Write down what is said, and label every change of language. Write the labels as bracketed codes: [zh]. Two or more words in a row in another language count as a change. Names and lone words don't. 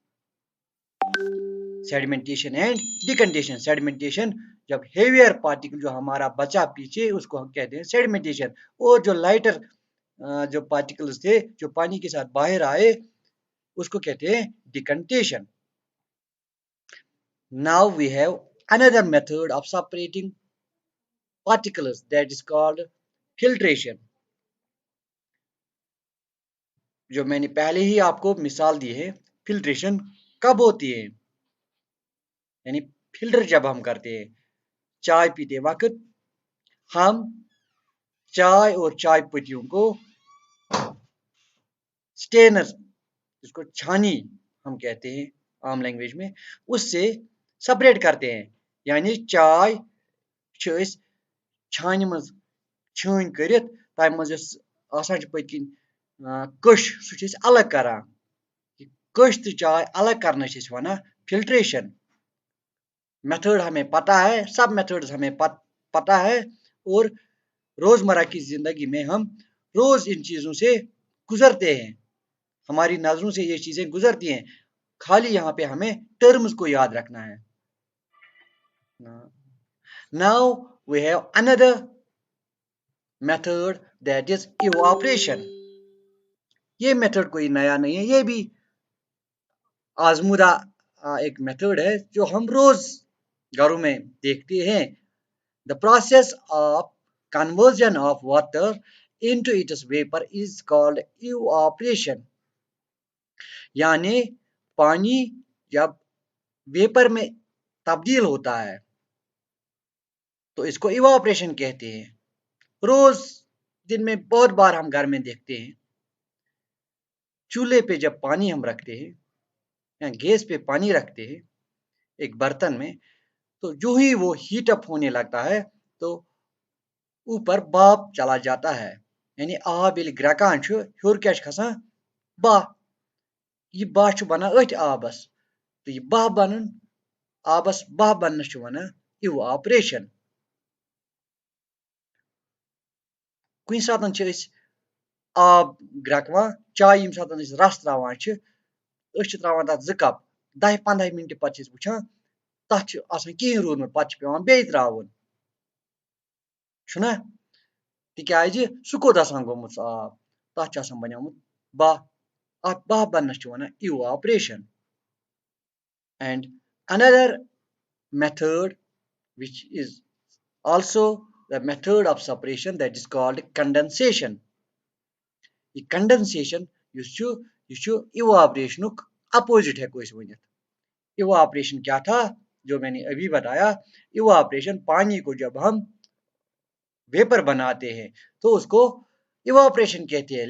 [en] sedimentation and decantation [hi] सेडिमेंटेशन जब [en] heavier particle [hi] जो हमारा बचा पीछे उसको हम कहते हैं सेडिमेंटेशन और जो लाइटर जो पार्टिकल्स थे जो पानी के साथ बाहर आए उसको कहते हैं डिकंटेशन [en] now we have another method of separating particles that is called filtration [hi] जो मैंने पहले ही आपको मिसाल दी है फिल्ट्रेशन कब होती है यानी फिल्टर जब हम करते हैं चाय पीते वक्त हम चाय और चाय पत्तियों को स्टेनर, जिसको छानी हम कहते हैं आम लैंग्वेज में, उससे सेपरेट करते हैं। [ks] यानी चाय छानि मज छान करित तम मज आसान पत किन कश सह अलग करान। कश तो चाय अलग करना वन फिल्ट्रेशन। [hi] मेथड हमें पता है, सब मेथड्स हमें पता है, और रोजमर्रा की जिंदगी में हम रोज इन चीजों से गुजरते हैं, हमारी नजरों से ये चीजें गुजरती हैं। खाली यहाँ पे हमें टर्म्स को याद रखना है। [en] Now we have another method, that is evaporation. [hi] ये मेथड कोई नया नहीं है, ये भी आजमूदा एक मेथड है जो हम रोज घरों में देखते हैं। [en] the process of conversion of water into its vapor is called evaporation। [hi] यानी पानी जब वेपर में तब्दील होता है तो इसको इवापोरेशन कहते हैं। रोज दिन में बहुत बार हम घर में देखते हैं, चूल्हे पे जब पानी हम रखते हैं या गैस पे पानी रखते हैं एक बर्तन में, तो जो ही वो हीट अप होने लगता है तो ऊपर भाप चला जाता है। [ks] यानी आब ये ग्रकान हर क्या खसान बाह, ये बाह बनान अथ आबस, तो ये बाह बनन आबस बाह बनस वनान इवापोरेशन। कुछ सातन आब ग्रकवान चाय यम सातन रस त्रावान त्रावान तथ 2 कप 10-15 मिनट पत वुचान तथ आसान कहीं रूदमुत पत पेवान बे त्रावुन छुना, तिकाज सह कोत आसान गोमुत आब तथ आसान बन्योमुत बाह, अथ बाह बनस वनान इवापोरेशन। [en] And another method, which is also the method of separation, that is called condensation। [hi] ये condensation यह evaporation अपोजिट है कोई वन। evaporation क्या था जो मैंने अभी बताया, evaporation पानी को जब हम वेपर बनाते हैं तो उसको evaporation कहते हैं।